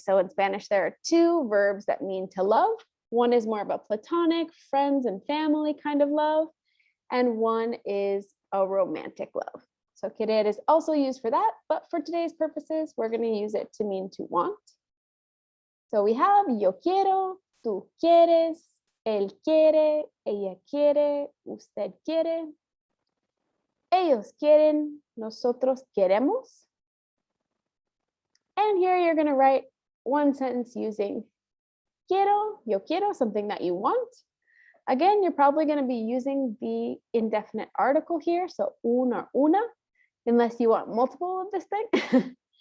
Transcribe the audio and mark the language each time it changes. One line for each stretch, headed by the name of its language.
English: So in Spanish, there are two verbs that mean to love. One is more of a platonic, friends and family kind of love, and one is a romantic love. So querer is also used for that, but for today's purposes, we're going to use it to mean to want. So we have
Spanish: yo quiero, tú quieres, él quiere, ella quiere, usted quiere, ellos quieren, nosotros queremos.
English: And here you're going to write one sentence using
Spanish: quiero, yo quiero,
English: something that you want. Again, you're probably going to be using the indefinite article here, so un or una, unless you want multiple of this thing.